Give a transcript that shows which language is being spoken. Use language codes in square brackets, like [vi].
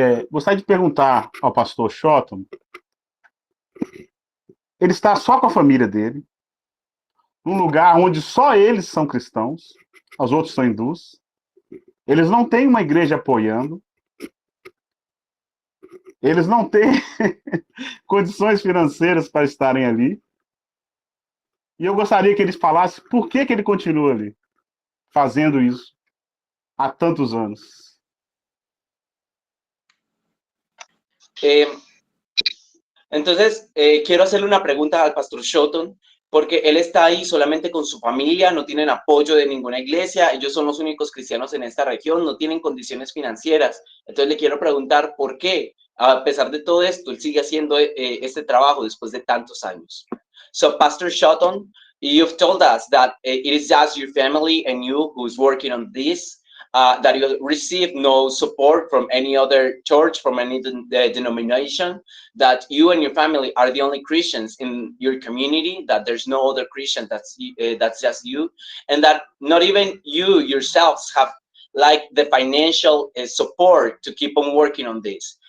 [pt] Gostaria de perguntar ao pastor Shotton, ele está só com a família dele, num lugar onde só eles são cristãos, os outros são hindus, eles não têm uma igreja apoiando, eles não têm condições financeiras para estarem ali, e eu gostaria que eles falassem por que ele continua ali, fazendo isso há tantos anos. [es] Entonces, quiero hacerle una pregunta al pastor Shotton, porque él está ahí solamente con su familia, no tienen apoyo de ninguna iglesia, ellos son los únicos cristianos en esta región, no tienen condiciones financieras. Entonces le quiero preguntar por qué, a pesar de todo esto, él sigue haciendo este trabajo después de tantos años. [en] So, Pastor Shotton, you've told us that it is just your family and you who's working on this. That you receive no support from any other church, from any denomination, that you and your family are the only Christians in your community, that there's no other Christian, that's just you, and that not even you yourselves have like the financial support to keep on working on this.